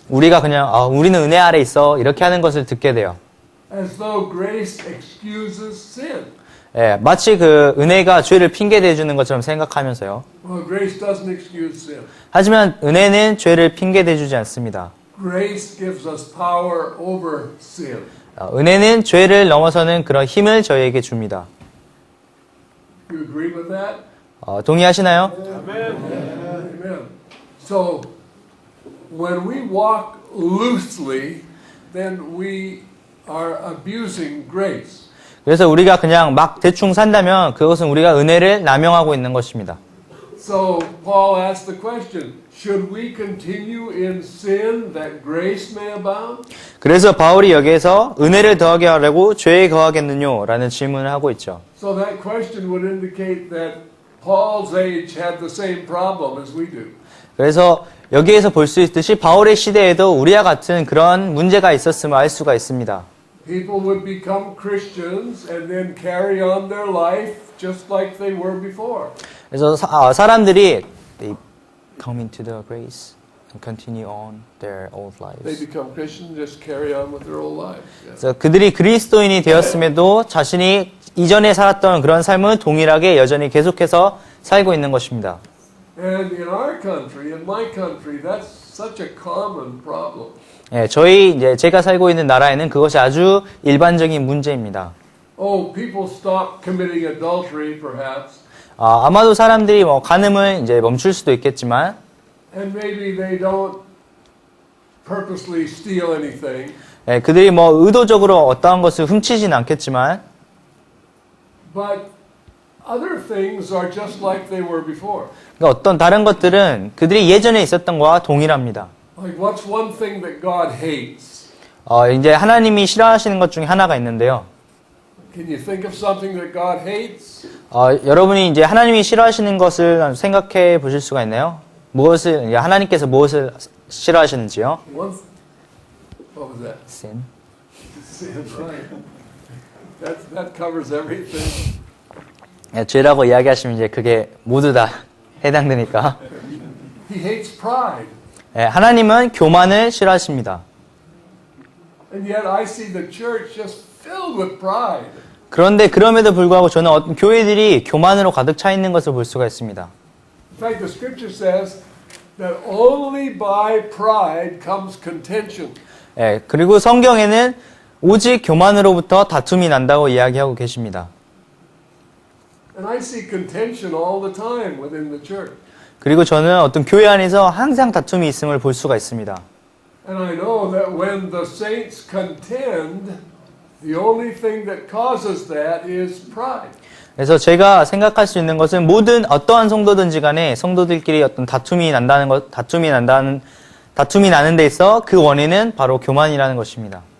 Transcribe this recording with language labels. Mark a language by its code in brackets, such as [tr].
[ko] 우리가 그냥 우리는 은혜 아래 있어 이렇게 하는 것을 듣게 돼요. [en] as though grace excuses sin. [ko] 예, 마치 그 은혜가 죄를 핑계 대주는 것처럼 생각하면서요. [en] Well, grace doesn't excuse sin. [ko] 하지만 은혜는 죄를 핑계 대주지 않습니다. [en] Grace gives us power over sin. [ko] 은혜는 죄를 넘어서는 그런 힘을 저희에게 줍니다. [en] You agree with that? [ko] 동의하시나요? [en] Amen. So, when we walk loosely, then we are abusing grace. [ko] 그래서 우리가 그냥 막 대충 산다면 그것은 우리가 은혜를 남용하고 있는 것입니다. [en] So, Paul asked the question, should we continue in sin that grace may abound? [ko] 그래서 바울이 여기에서 은혜를 더하게 하려고 죄에 거하겠느뇨? 라는 질문을 하고 있죠. [en] So that question would indicate that Paul's age had the same problem as we do. [ko] 그래서 여기에서 볼 수 있듯이 바울의 시대에도 우리와 같은 그런 문제가 있었음을 알 수가 있습니다. [en] People would become Christians and then carry on their life just like they were before. [ko] 그래서 사람들이 [en] they come into the grace and continue on their old They lives. become Christians, just carry on with their old lives. Yeah. [ko] 그래서 그들이 그리스도인이 되었음에도 자신이 이전에 살았던 그런 삶은 동일하게 여전히 계속해서 살고 있는 것입니다. [en] And in our country, in my country, that's such a common problem. [ko] 예, 제가 살고 있는 나라에는 그것이 아주 일반적인 문제입니다. [en] Oh, people stop committing adultery, perhaps, [ko] 아마도 사람들이 간음을 이제 멈출 수도 있겠지만, [en] and maybe they don't purposely steal anything, [ko] 예, 그들이 의도적으로 어떠한 것을 훔치진 않겠지만, [en] but other things are just like they were before. [ko] 그러니까 어떤 다른 것들은 그들이 예전에 있었던 것과 동일합니다. [en] Like, what's one thing that God hates? [ko] 이제 하나님이 싫어하시는 것 중에 하나가 있는데요. [en] Can you think of something that God hates? [ko] 여러분이 이제 하나님이 싫어하시는 것을 생각해 보실 수가 있나요? 하나님께서 무엇을 싫어하시는지요? [en] What was that? Sin. Sin, right. That covers everything. [ko] 예, 죄라고 이야기하시면 이제 그게 모두 다 해당되니까. [en] He hates pride. [ko] 예, 하나님은 교만을 싫어하십니다. [en] And yet I see the church just filled with pride. [ko] 그런데 그럼에도 불구하고 저는 어떤 교회들이 교만으로 가득 차 있는 것을 볼 수가 있습니다. [en] In fact, the scripture says that only by pride comes contention. [ko] 예, 그리고 성경에는 오직 교만으로부터 다툼이 난다고 이야기하고 계십니다. [en] And I see contention all the time within the church. [ko] 그리고 저는 어떤 교회 안에서 항상 다툼이 있음을 볼 수가 있습니다. [en] And I know that when the saints contend, the only thing that causes that is pride. [ko] 그래서 제가 생각할 수 있는 것은 모든 어떠한 성도든지 간에 성도들끼리 어떤 다툼이 나는 데 있어 그 원인은 바로 교만이라는 것입니다.